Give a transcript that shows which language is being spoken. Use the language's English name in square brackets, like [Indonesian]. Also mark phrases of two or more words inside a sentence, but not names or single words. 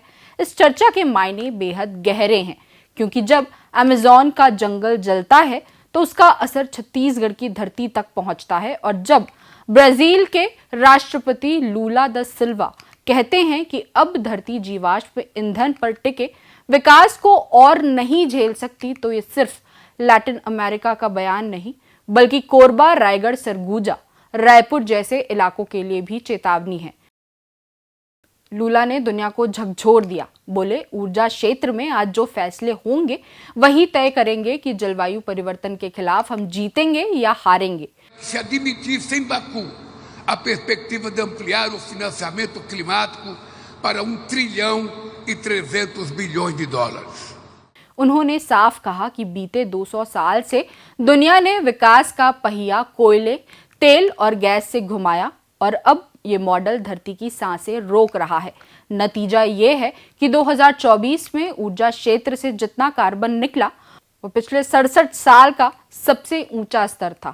[Hindi] इस चर्चा के मायने बेहद गहरे हैं, क्योंकि जब अमेजॉन का जंगल जलता है तो उसका असर छत्तीसगढ़ की धरती तक पहुंचता है और जब ब्राजील के राष्ट्रपति लूला दा सिल्वा कहते हैं कि अब धरती जीवाश्म ईंधन पर टिके विकास को और नहीं झेल सकती, तो ये सिर्फ लैटिन अमेरिका का बयान नहीं बल्कि कोरबा, रायगढ़, सरगुजा, रायपुर जैसे इलाकों के लिए भी चेतावनी है। लूला ने दुनिया को झकझोर दिया। बोले, ऊर्जा क्षेत्र में आज जो फैसले होंगे वही तय करेंगे कि जलवायु परिवर्तन के खिलाफ हम जीतेंगे या हारेंगे। [Portuguese] A perspectiva de ampliar o financiamento climático para $1,300 bilhões। [Hindi] उन्होंने साफ कहा कि बीते 200 साल से दुनिया ने विकास का पहिया कोयले, तेल और गैस से घुमाया और अब ये मॉडल धरती की सांसें रोक रहा है। नतीजा ये है कि 2024 में ऊर्जा क्षेत्र से जितना कार्बन निकला वो पिछले 67 साल का सबसे ऊंचा स्तर था।